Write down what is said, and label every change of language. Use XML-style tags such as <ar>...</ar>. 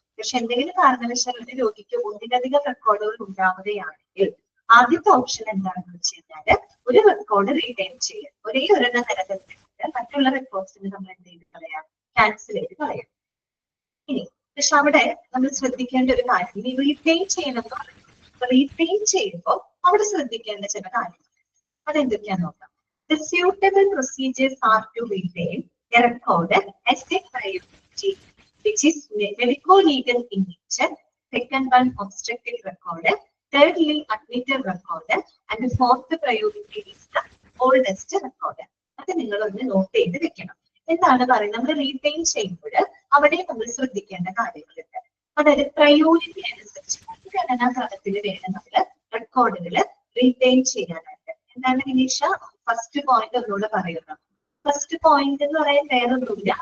<ml>പക്ഷെ എന്തെങ്കിലും കാരണവശാൽ ഒരു രോഗിക്ക് ഒന്നിലധികം റെക്കോർഡുകൾ ഉണ്ടാവുകയാണെങ്കിൽ ആദ്യത്തെ ഓപ്ഷൻ എന്താണെന്ന് വെച്ച് കഴിഞ്ഞാൽ ഒരു റെക്കോർഡ് റീറ്റെയിൻ ചെയ്യുക. ഒരേ ഒരെണ്ണം നിലനിർത്തിക്കൊണ്ട് മറ്റുള്ള റെക്കോർഡ്സിന് നമ്മൾ എന്ത് ചെയ്ത് കളയാം? ക്യാൻസൽ ചെയ്ത് കളയാം. ഇനി പക്ഷെ അവിടെ നമ്മൾ ശ്രദ്ധിക്കേണ്ട ഒരു കാര്യം, ഈ റീറ്റെയിൻ ചെയ്യണമെന്ന് പറയുന്നത് റീറ്റെയിൻ ചെയ്യുമ്പോൾ അവിടെ ശ്രദ്ധിക്കേണ്ട ചില കാര്യങ്ങൾ അതെന്തൊക്കെയാന്ന് നോക്കാം.</ml> <en>The suitable procedures are to retain a record as a priority, which is medico-legal in nature. Second one, obstetric record. Thirdly, admitted record. And the fourth priority is the oldest record.</en> <ml>അത് നിങ്ങളൊന്ന് not ചെയ്ത് വെക്കണം. എന്താണ് പറയുന്നത്? നമ്മൾ retain ചെയ്യുമ്പോൾ അവിടെ നമ്മൾ ശ്രദ്ധിക്കേണ്ട കാര്യങ്ങളുണ്ട്. അതായത് പ്രയോറിറ്റി അനുസരിച്ച് മുൻഗണനാ ക്രമത്തിൽ വേണം നമ്മൾ റെക്കോർഡുകൾ റീറ്റെയിൻ ചെയ്യാനായിട്ട്. എന്താണ് വിനീഷ ഫസ്റ്റ് പോയിന്റ് ഒന്നുകൂടെ പറയുന്നത്? ഫസ്റ്റ് പോയിന്റ് എന്ന് പറയാൻ വേറൊന്നുമില്ല.</ml>